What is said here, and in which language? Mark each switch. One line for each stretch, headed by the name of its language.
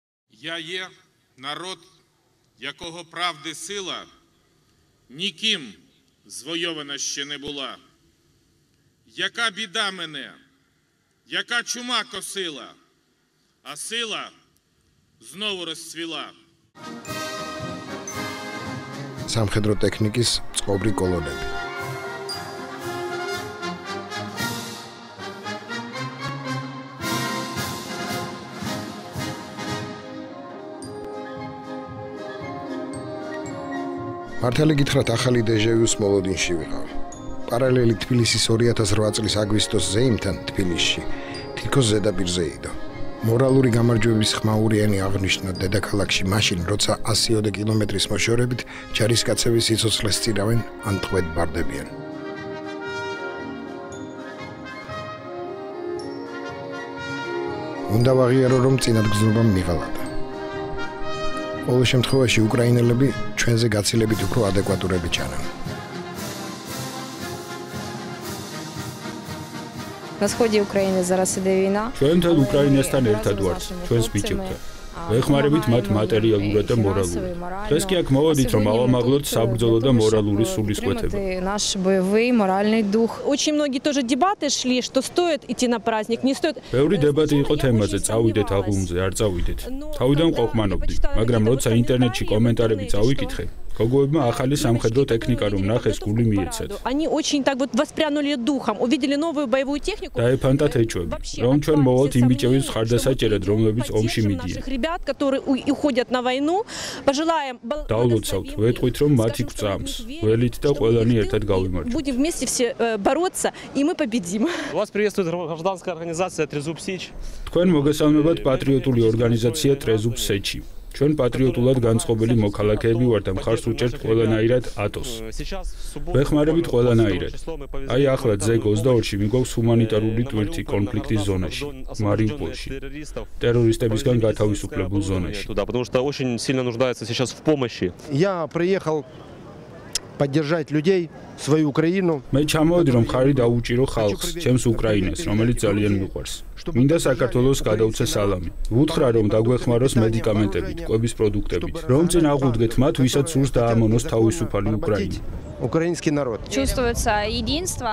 Ukrainian: Я є народ, якого правди сила ніким звойована ще не була. Яка біда мене, яка чума косила, а сила знову розцвіла.
Georgian: სამხედრო ტექნიკის წყობრი კოლონები. მართალი გითხრათ, ახალი დეჟავიუს მოლოდინში ვიყავ. პარალელი თბილისის 2008 წლის აგვისტოს ზეიმთან თბილისში თითქოს ზედაპირზე იდო. მორალური გამარჯვების ხმაურიანი აღნიშნა დედაქალაქში მაშინ, როცა 100 კილომეტრის მოშორებით ჯარისკაცები სიცოცხლეს წირავენ ან ტყვედ ბარდებიან. უნდა ვაღიარო, რომ წინადგზნობამ მიღალატა. ყოველ შემთხვევაში უკრაინელები ჩვენზე გაცილებით უფრო ადეკვატურები ჩანან.
Ukrainian: На сходе Украины зараз іде війна.
Georgian: ჩვენთან უკრაინასთან ერთად ვართ, ჩვენს ბიჭებთან. ვეხმარებით მათ მატერიალურად და მორალურად. დღეს კი აქ მოვედით, რომ ავამაღლოთ საბრძოლო და მორალური სულისკვეთება.
Russian: Наш боевой моральный дух. Очень многие тоже дебаты шли, что стоит идти на праздник, не стоит.
Georgian: ბევრი დებატი იყო თემაზე, წავიდეთ აღლუმზე, არ წავიდეთ. თავიდან ყოყმანობდი, მაგრამ როცა ინტერნეტში კომენტარები წავიკითხე, გოგოებმა ახალი სამხედრო ტექნიკა რომ ნახეს, გული მიეცათ.
Russian: Они очень так вот воспрянули духом, увидели новую боевую технику.
Georgian: დაეფანტათ ეჭვები, რომ ჩვენ მოვალთ იმ ბიჭების ხარდასაჭერად, რომლებიც ომში მიდიან.
Russian: Ребят, которые уходят на войну, пожелаем.
Georgian: Დაულოცავთ, ვეტყვით, რომ მათი გვწამს, ველით და ყველანი ერთად გავიმარჯვოთ.
Russian: Будем вместе все бороться, и мы победим. Вас приветствует гражданская организация Трезуб Сич.
Georgian: თქვენ მოგესალმებათ პატრიოტული ორგანიზაცია Трезуб Сечи. ჩვენ პატრიოტულად განწყობილი მოქალაქეები ვართ და მხარს უჭერთ ყველანაირად ატოს. ვეხმარებით ყველანაირად. აი ახლა ზეგ 22-ში მიგვაქვს ჰუმანიტარული ტვირთი კონფლიქტის ზონაში, Мариупольში. ტერორისტებისგან გათავისუფლებულ ზონაში.
Russian: Потому что очень сильно нуждается сейчас в помощи. Я приехал поддержать людей, свою Украину.
Georgian: მე ჩამოვედი რომ ხარი დაუჭირო ხალხს, ჩემს უკრაინას, რომელიც ძალიან მიყვარს. მინდა საქართველოს გადავცე სალამი. ვუთხრა რომ დაგვეხმაროს მედიკამენტებით, კვების პროდუქტებით, რომ წინ აღუდგეთ მათ, ვისაც სურს დაამონოს თავისუფალი უკრაინა.
Russian: Украинский народ. Чувствуется единство.